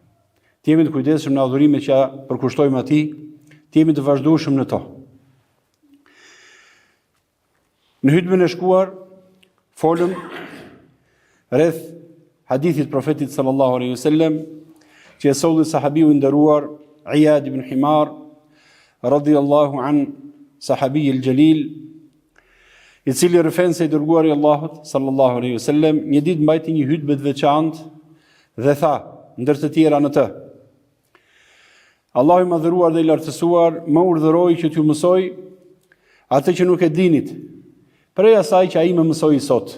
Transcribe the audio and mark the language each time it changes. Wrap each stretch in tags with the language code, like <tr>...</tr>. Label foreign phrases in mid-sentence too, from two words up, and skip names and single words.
<sq>Të jemi të kujdesshëm në adhurimet që përkushtojmë atij, të jemi të vazhdueshëm në to. Në hutbën e shkuar folëm rreth hadithit profetit</sq> <ar>صلى الله عليه وسلم</ar> <sq>që e solli sahabiu i nderuar Iyad</sq> <ar>ابن حمار رضي الله عن صحابي الجليل,</ar> <sq>i cili rëfen se i dërguari i Allahut</sq> <ar>صلى الله عليه وسلم</ar> <sq>një ditë mbajti një hutbë të veçantë dhe tha ndër të tjera në të: Allahu i madhëruar dhe i lartësuar më urdhëroi që t'ju mësoj atë që nuk e dinit, prej asaj që ai më mësoi sot.</sq>